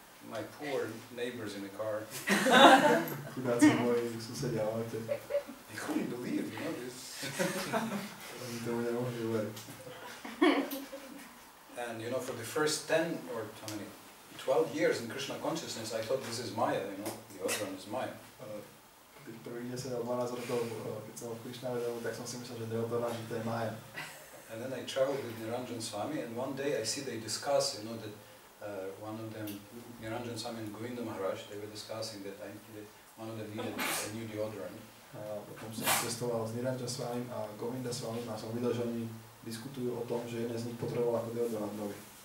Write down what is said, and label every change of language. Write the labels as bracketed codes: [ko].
[en] My poor neighbors in the car. [sk] Chudáci moji susedia v aute. [en] They couldn't believe, this. [sk] Oni tomu nemohli uveriť. [en] And for the first 10 or 12 years in Krishna consciousness, I thought this is Maya, the other one is Maya. [sk] Tých prvých 10 a 12 rokov, keď som v Krišna vedomu, tak som si myslel, že deodorant, že to je Maya. [en] And then I traveled with Niranjan Swami, and one day I see they discuss, you know, that one of them, Niranjan Swami and Govinda Maharaj, they were discussing that one of them needed a new deodorant. [sk] Potom som cestoval s Niranjan Swamim a Govinda Swamim a som videl, že oni diskutujú o tom, že jeden z nich potreboval ako deodorant nový.